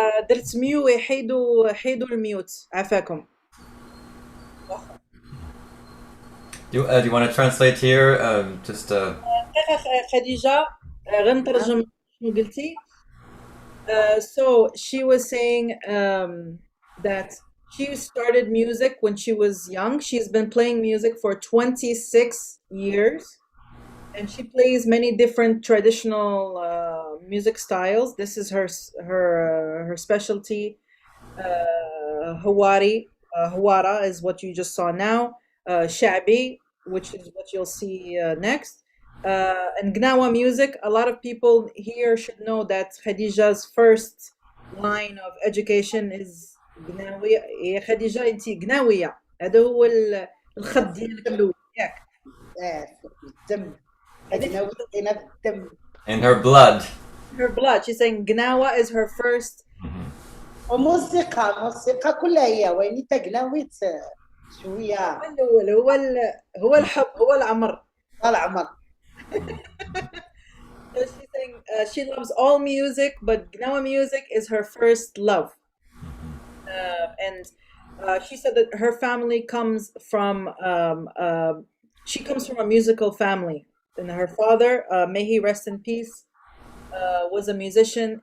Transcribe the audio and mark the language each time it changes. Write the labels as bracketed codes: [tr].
[ar] درت ميو حيدوا الميوت عافاكم. [en] Do you want to translate here? Just [ar] خديجة غنترجم شنو قلتي. [en] So she was saying that she started music when she was young. She's been playing music for 26 years, and she plays many different traditional music styles. This is her specialty. Hawara is what you just saw now. Sha'bi, which is what you'll see next. And Gnawa music. A lot of people here should know that Khadija's first line of education is Gnawiya. [ar] يا خديجة انتي قناوية. هذا هو الخط ديالك الأول ياك. الدم. الدم. [en] in her blood. Her blood. She's saying Gnawa is her first. [ar] موسيقى كلها هي وين تقناويت شويه. هو الحب هو العمر. العمر. [en] So she's saying she loves all music, but Gnawa music is her first love. And she said that her family comes from she comes from a musical family, and her father, may he rest in peace, was a musician.